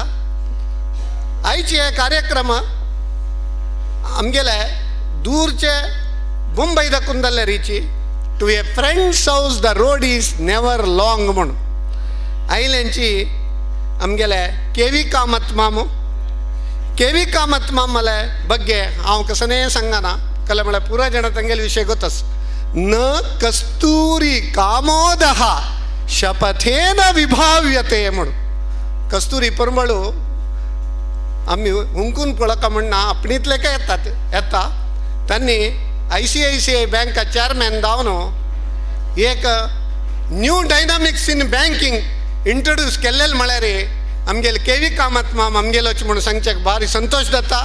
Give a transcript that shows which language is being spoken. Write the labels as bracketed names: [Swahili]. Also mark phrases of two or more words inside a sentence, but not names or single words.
[Konkani] आयचे हे कार्यक्रम आमगेले दूरचे मुंबई दाखून जाल्ले [English] reach to a friends house the road is never long [Konkani] म्हणून आयल्यांची आमगेले केवी कामत मामले ಬಗ್ಗೆ हांव कसने सांगना कले म्हळ्यार पुरा जाणां तांगेले विशय गोतस. [Sanskrit] न कस्तूरी कामोदः शपथेन विभाव्यते [Konkani] म्हणून कस्तुरी परमळू आम्ही हुंकून पळका म्हणना आपणीतले काय येता त्यांनी ICICI बँका चेअरमॅन जावन एक [English] new dynamics in banking introduce [Konkani] केल्लेले म्हळ्यार आमगेले केवी कामत माम आमगेलोच म्हणून सांगचे भारी संतोष जाता.